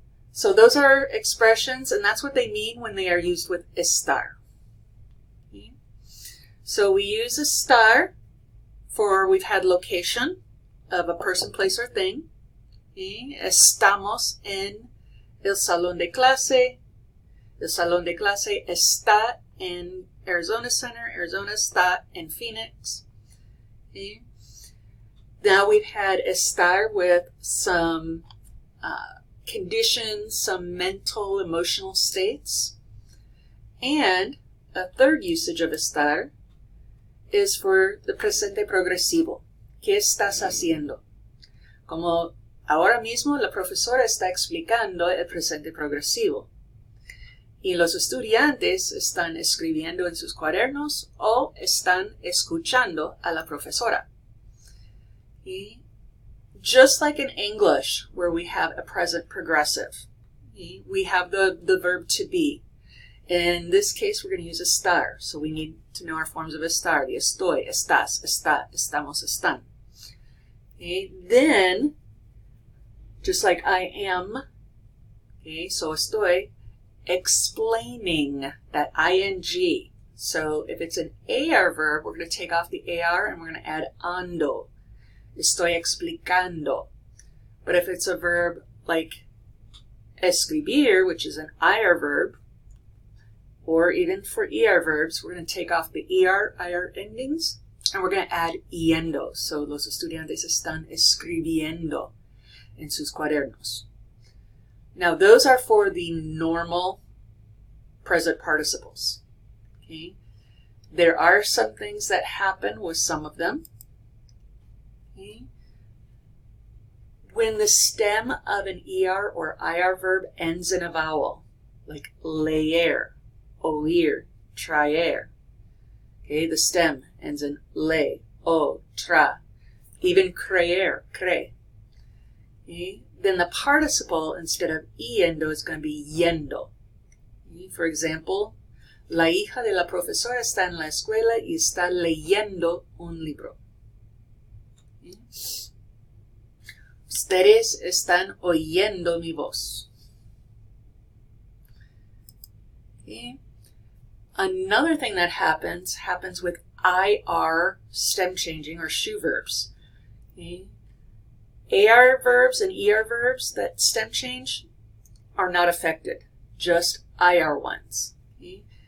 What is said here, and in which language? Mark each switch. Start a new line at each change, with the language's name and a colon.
English: So those are expressions, and that's what they mean when they are used with estar. Okay. So we use estar for we've had location of a person, place, or thing. Okay.
Spanish: Estamos en el salón de clase. El salón de clase está en Arizona Center. Arizona está en Phoenix. Okay.
English: Now we've had estar with some conditions, some mental, emotional states. And a third usage of estar is for the presente progresivo.
Spanish: ¿Qué estás haciendo? Como ahora mismo la profesora está explicando el presente progresivo. Y los estudiantes están escribiendo en sus cuadernos o están escuchando a la profesora.
English: Just like in English, where we have a present progressive, we have the verb to be. In this case, we're going to use estar, so we need to know our forms of estar.
Spanish: The estoy, estás, está, estamos, están.
English: Okay. Then, just like I am, okay, so estoy explaining, that ing. So if it's an AR verb, we're going to take off the AR and we're going to add ando.
Spanish: Estoy explicando.
English: But if it's a verb like escribir, which is an IR verb, or even for ER verbs, we're going to take off the ER, IR endings, and we're going to add yendo.
Spanish: So los estudiantes están escribiendo en sus cuadernos.
English: Now those are for the normal present participles. Okay? There are some things that happen with some of them. Okay? When the stem of an ER or IR verb ends in a vowel, like leer, oír, traer. Okay, the stem ends in le, o, tra. Even creer, cre. Okay? Then the participle instead of yendo is going to be yendo. Okay? For example,
Spanish: la hija de la profesora está en la escuela y está leyendo un libro. Okay? Ustedes están oyendo mi voz.
English: Okay? Another thing that happens with IR stem changing or shoe verbs. Okay? AR verbs and ER verbs that stem change are not affected, just IR ones. Okay?